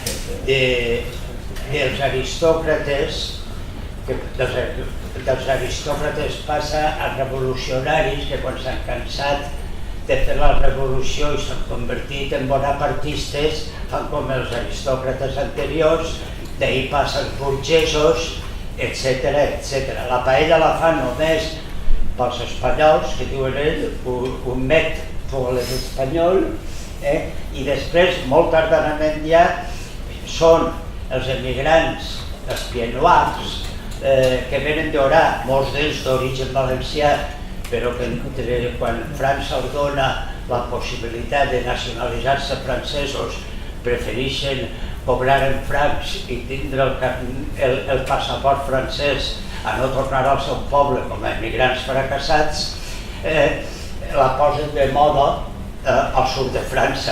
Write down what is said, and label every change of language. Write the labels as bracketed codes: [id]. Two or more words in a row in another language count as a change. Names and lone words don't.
[ca] dels aristòcrates, dels aristòcrates passa als revolucionaris que quan s'han cansat de fer la revolució i s'han convertit en bonapartistes fan com els aristòcrates anteriors, d'ahir passa els burgesos, etc. La paella la fan només pels espanyols, que diuen ells, [fr] un met pour les [ca] espanyol, i després, molt tardanament ja, són els emigrants, els pieds-noirs, que venen d'Orà, molts d'ells d'origen valencià, però que quan França els dona la possibilitat de nacionalitzar-se francesos, prefereixen cobrar en francs i tindre el passaport francès a no tornar al seu poble com a emigrants fracassats, la posen de moda al sud de França.